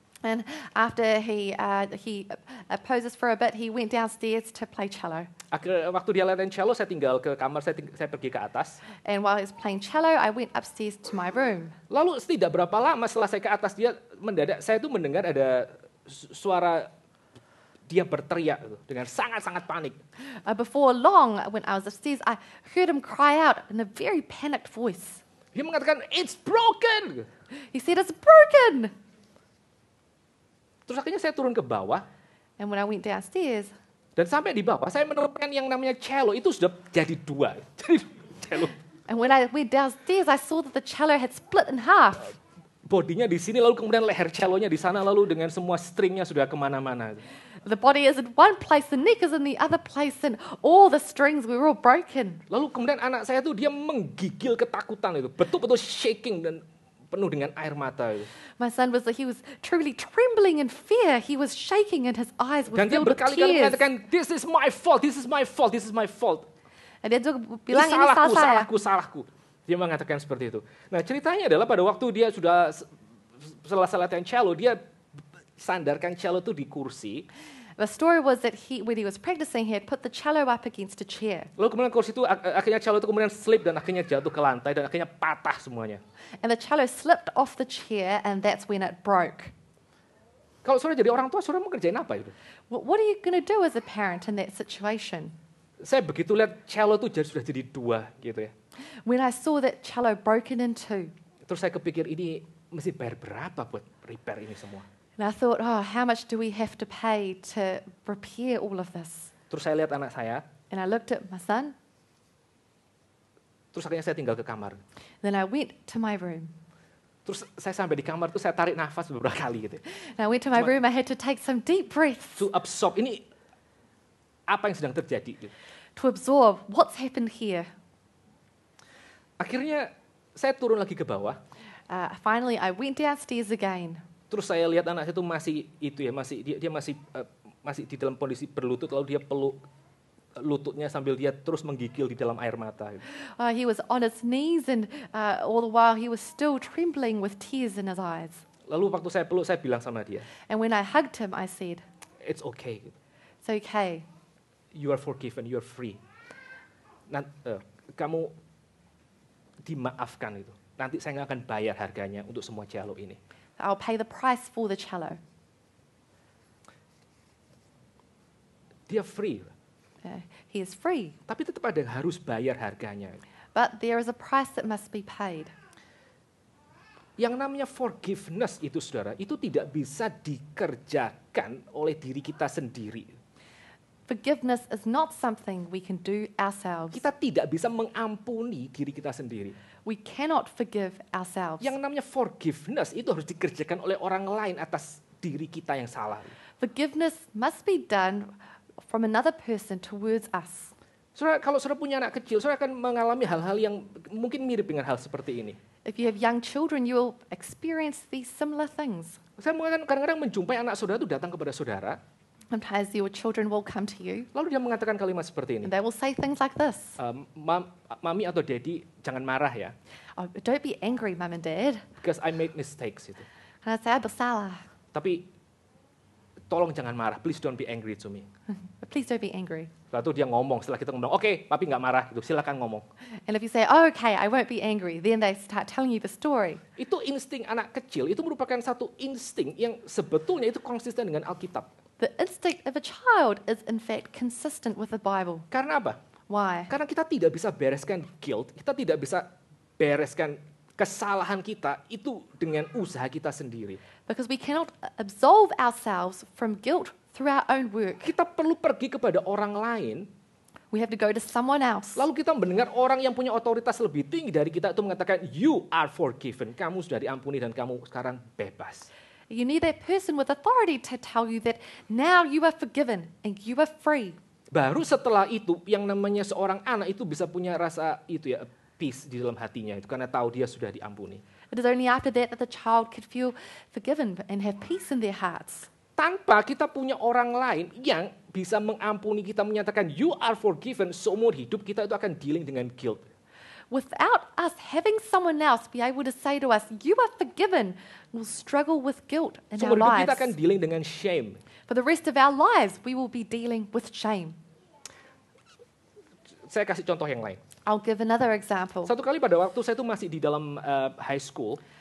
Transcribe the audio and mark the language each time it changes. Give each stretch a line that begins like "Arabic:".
English: And after he poses for a bit, he went downstairs to play cello.
Indonesian: Waktu dia latihan cello, saya tinggal ke kamar, saya pergi ke atas.
English: And while he was playing cello, I went upstairs to my room.
Indonesian: Lalu tidak berapa lama setelah saya ke atas, saya tuh mendengar ada suara dia berteriak dengan sangat-sangat panik.
English: Before long, when I was upstairs, I heard him cry out in a very panicked voice.
Indonesian: Dia mengatakan,
English: "It's broken." He said, "It's broken."
Indonesian: Terus akhirnya saya turun ke bawah.
English: And when I went downstairs,
Indonesian: Dan sampai di bawah, saya menemukan yang namanya cello itu sudah jadi dua. Jadi cello.
English: and when I went downstairs, I saw that the cello had split in half.
Indonesian: bodinya di sini, lalu kemudian leher cellonya di sana, lalu dengan semua stringnya sudah kemana-mana.
English: The body is in one place, the neck is in the other place, and all the strings were all broken.
Indonesian: Lalu kemudian anak saya tuh dia menggigil ketakutan itu, betul-betul shaking dan penuh dengan air mata itu.
English: My son he was truly trembling in fear. He was shaking and his eyes were
Indonesian: Dan dia
English: filled with
Indonesian: berkali-kali
English: tears.
Indonesian: mengatakan,
English: this is my fault, this is my fault, this is my fault.
Indonesian: And dia juga Ini bilang ini salah saya. salahku. Dia mengatakan seperti itu. Nah ceritanya adalah pada waktu dia sudah selesai latihan cello, dia sandarkan cello itu di kursi.
English: The story was that when he was practicing, he had put the cello up against a chair.
Indonesian: Lalu kemudian kursi itu akhirnya cello itu kemudian slip dan akhirnya jatuh ke lantai dan akhirnya patah semuanya.
English: And the cello slipped off the chair, and that's when it broke.
Indonesian: Kalau saudara jadi orang tua, saudara mau kerjain apa itu?
English: What are you going to do as a parent in that situation?
Indonesian: Saya begitu lihat cello itu sudah jadi dua gitu ya.
English: When I saw that cello broken in two,
Indonesian: Terus saya kepikir ini mesti bayar berapa buat repair ini semua.
English: and I thought, oh, how much do we have to pay to repair all of this?
Indonesian: Terus saya lihat anak saya,
English: And I looked at my son,
Indonesian: terus akhirnya saya tinggal ke kamar.
English: then I went to my room.
Indonesian: Terus saya sampai di kamar tuh saya tarik nafas beberapa kali gitu.
English: And I went to my room, I had to take some deep breaths To absorb
Indonesian: ini apa yang sedang terjadi. Gitu.
English: to absorb what's happened here.
Indonesian: Akhirnya saya turun lagi ke bawah.
English: Finally, I went downstairs again.
Indonesian: Terus saya lihat anak saya itu masih itu ya, dia masih di dalam kondisi berlutut, lalu dia peluk lututnya sambil dia terus menggigil di dalam air mata. Gitu.
English: He was on his knees, and all the while he was still trembling with tears in his eyes.
Indonesian: Lalu waktu saya peluk, saya bilang sama dia,
English: And when I hugged him, I said, it's okay. Gitu. it's okay. You are forgiven, you are free.
Indonesian: Kamu dimaafkan itu. Nanti saya nggak akan bayar harganya untuk semua cello ini.
English: I'll pay the price for the cello.
Indonesian: Dia free,
English: He is free,
Indonesian: tapi tetap ada yang harus bayar harganya.
English: but there is a price that must be paid.
Indonesian: Yang namanya forgiveness itu, saudara, itu tidak bisa dikerjakan oleh diri kita sendiri.
English: Forgiveness is not something we can do ourselves.
Indonesian: Kita tidak bisa mengampuni diri kita sendiri.
English: We cannot forgive ourselves.
Indonesian: Yang namanya forgiveness itu harus dikerjakan oleh orang lain atas diri kita yang salah.
English: Forgiveness must be done from another person towards us.
Indonesian: Saudara, kalau saudara punya anak kecil, saudara akan mengalami hal-hal yang mungkin mirip dengan hal seperti ini.
English: If you have young children, you will experience these similar things.
Indonesian: Saya kadang-kadang menjumpai anak saudara itu datang kepada saudara,
English: Sometimes your children will come to you
Indonesian: lalu dia mengatakan kalimat seperti ini.
English: and they will say things like this.
Indonesian: Mami atau daddy, jangan marah ya,
English: Oh, don't be angry, Mum and Dad. because I made mistakes itu.
Indonesian: Karena saya bersalah. Tapi tolong jangan marah,
English: please don't be angry to me. But please don't be angry.
Indonesian: Lalu dia ngomong, setelah kita ngomong, oke, papi nggak marah, gitu. Silakan ngomong.
English: And if you say, oh, okay, I won't be angry, then they start telling you the story.
Indonesian: Itu insting anak kecil, itu merupakan satu insting yang sebetulnya itu konsisten dengan Alkitab.
English: The instinct of a child is in fact consistent with the Bible.
Indonesian: Karena apa?
English: Why?
Indonesian: Karena kita tidak bisa bereskan guilt, kita tidak bisa bereskan kesalahan kita itu dengan usaha kita sendiri.
English: Because we cannot absolve ourselves from guilt through our own work.
Indonesian: Kita perlu pergi kepada orang lain,
English: We have to go to someone else.
Indonesian: lalu kita mendengar orang yang punya otoritas lebih tinggi dari kita itu mengatakan,
English: you are forgiven,
Indonesian: kamu sudah diampuni dan kamu sekarang bebas.
English: You need that person with authority to tell you that now you are forgiven and you are free.
Indonesian: Baru setelah itu yang namanya seorang anak itu bisa punya rasa itu ya, peace di dalam hatinya itu karena tahu dia sudah diampuni.
English: It is only after that that the child could feel forgiven and have peace in their hearts.
Indonesian: Tanpa kita punya orang lain yang bisa mengampuni kita, menyatakan
English: you are forgiven,
Indonesian: seumur hidup kita itu akan dealing dengan guilt.
English: Without us having someone else be able to say to us, you are forgiven, we'll struggle with guilt in our
Indonesian: Seumur hidup kita akan
English: lives. dealing dengan shame. For the rest of our lives, we will be dealing with shame.
Indonesian: Saya kasih contoh yang lain.
English: I'll give another example.
Indonesian: Satu kali pada waktu saya itu masih di dalam high school,